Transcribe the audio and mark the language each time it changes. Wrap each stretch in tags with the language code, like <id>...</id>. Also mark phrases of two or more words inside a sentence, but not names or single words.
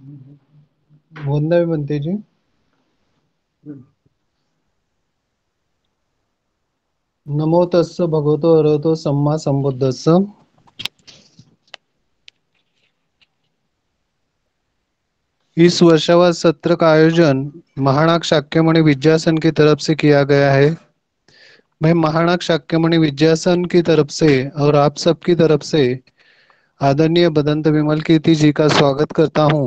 <hi>वंदना भी बनती जी।</hi> <pi>नमो तस्स भगवतो अरहतो सम्मा संबुद्दस्स।</pi> <hi>इस वर्षावास सत्र का आयोजन महानाग शाक्यमणि विद्यासन की तरफ से किया गया है। मैं महानाग शाक्यमणि विद्यासन की तरफ से और आप सबकी तरफ से आदरणीय बदंत विमल कीर्ति जी का स्वागत करता हूँ।</hi>